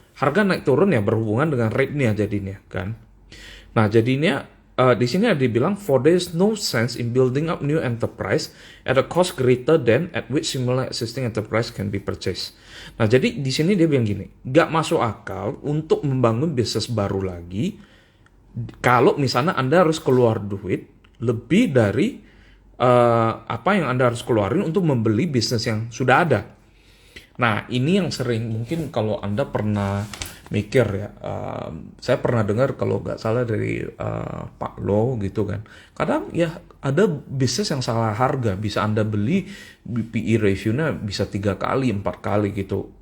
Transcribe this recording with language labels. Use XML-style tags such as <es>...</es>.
<id>Harga naik turun ya berhubungan dengan rate-nya jadinya kan. Nah, jadinya di sini ada dibilang</id> <en>for there is no sense in building up new enterprise at a cost greater than at which similar existing enterprise can be purchased.</en> <id>Nah, jadi di sini dia bilang gini, gak masuk akal untuk membangun bisnis baru lagi kalau misalnya Anda harus keluar duit lebih dari apa yang Anda harus keluarin untuk membeli bisnis yang sudah ada. Nah, ini yang sering mungkin kalau Anda pernah mikir ya, saya pernah dengar kalau nggak salah dari Pak Lo gitu kan, kadang ya ada bisnis yang salah harga, bisa Anda beli PE ratio-nya bisa 3 kali 4 kali gitu.</id>